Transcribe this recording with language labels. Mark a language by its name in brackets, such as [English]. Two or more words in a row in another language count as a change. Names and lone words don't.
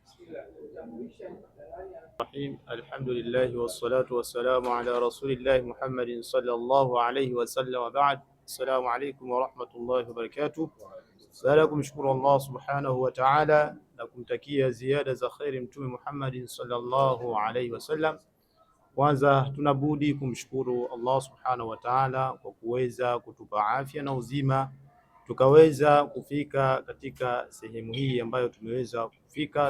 [Arabic] الرحيم. الحمد لله والصلاة والسلام على رسول الله محمد صلى الله عليه وسلم وبعد. السلام عليكم ورحمة الله وبركاته. [Swahili] Salakum shukuru Allah [Arabic] سبحانه وتعالى [Swahili] na kumtakia ziada za kheri Mtume Muhammad [Arabic] صلى الله عليه وسلم. [Swahili] Kwanza tunabudi kumshukuru Allah [Arabic] سبحانه وتعالى [Swahili] kwa kuweza kutupa afya na uzima tukaweza kufika katika sehemu hii ambayo tumeweza kufika.